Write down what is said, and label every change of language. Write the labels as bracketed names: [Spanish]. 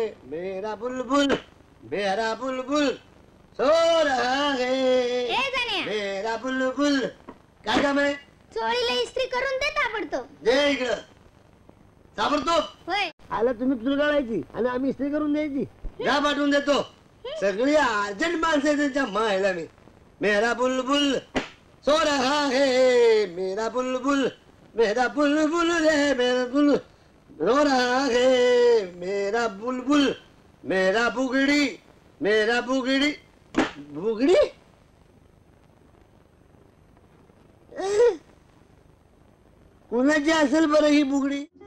[Hindi] मेरा बुलबुल मेरा बुलबुल सो रहा है. मेरा बुलबुल. [Marathi] काय काम आहे? चोळीला इस्त्री करून दे ताबडतोब. दे इकडं ताबडतोब. होय. आला तुम्ही चुरगाळायची आणि आम्ही इस्त्री करून द्यायची. जा पाठवून देतो. सगळी अर्जंट माणसं आहे त्यांच्या मायला मी. [Hindi] मेरा बुलबुल सो रहा है. मेरा बुलबुल मेरा बुलबुल रे मेरा बुल रो रहा है. मेरा बुलबुल मेरा बुगड़ी मेरा बुगड़ी [Marathi] बुगड़ी कुणाची असेल बरं ही बुगडी?